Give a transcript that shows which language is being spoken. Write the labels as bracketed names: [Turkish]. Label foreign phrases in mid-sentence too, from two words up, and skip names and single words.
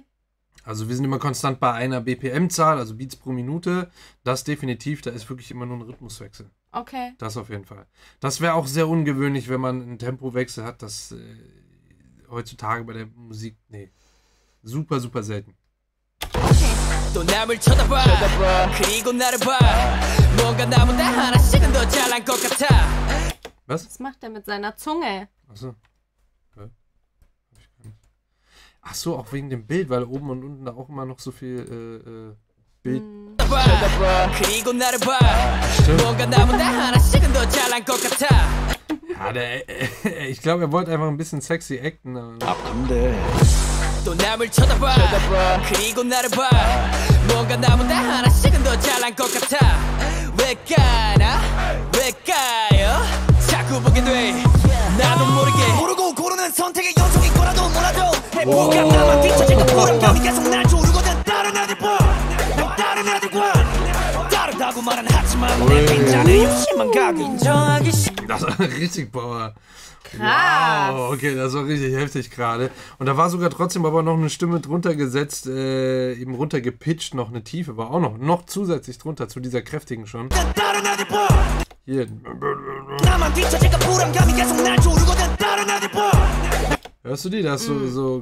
[German] Also wir sind immer konstant bei einer BPM-Zahl, also Beats pro Minute. Das definitiv, da ist wirklich immer nur ein Rhythmuswechsel. Okay. Das auf jeden Fall. Das wäre auch sehr ungewöhnlich, wenn man einen Tempowechsel hat, das heutzutage bei der Musik, nee, super, super selten. [Korean] 또 남을 쳐다봐 그리고 나를 봐 뭔가 나보다 하나씩은 더 잘난 것 같아 [German] Was? Was macht er mit seiner Zunge? Achso. Ach so, auch wegen dem Bild, weil oben und unten da auch immer noch so viel Bild. [Korean] 그리고 나를 봐 뭔가 나보다 하나씩은 더 잘난 것 같아 [German] Ja, ich glaube, er wollte einfach ein bisschen sexy acten. [Korean] 또 남을 쳐다봐 그리고 나를 봐 뭔가 나보다 하나씩은 더 잘난 것 같아 왜 까나 왜 까요 자꾸 보게 돼 나도 모르게 모르고 고르는 선택의 연속인 거라도 몰라도 해보가 나만 뒤처지고 불안감이 계속 날 조르거든 다른 애들과 다른 애들과 다르다고 말은 하지만 내 빈잔에 욕심만 가게 인정하기 싫어 [German] Das war richtig Power. Krass. Wow, okay, das war richtig heftig gerade. Und da war sogar trotzdem aber noch eine Stimme drunter gesetzt, eben runtergepitcht, noch eine Tiefe, war auch noch zusätzlich drunter, zu dieser kräftigen schon. Hier. Hörst du die? Das so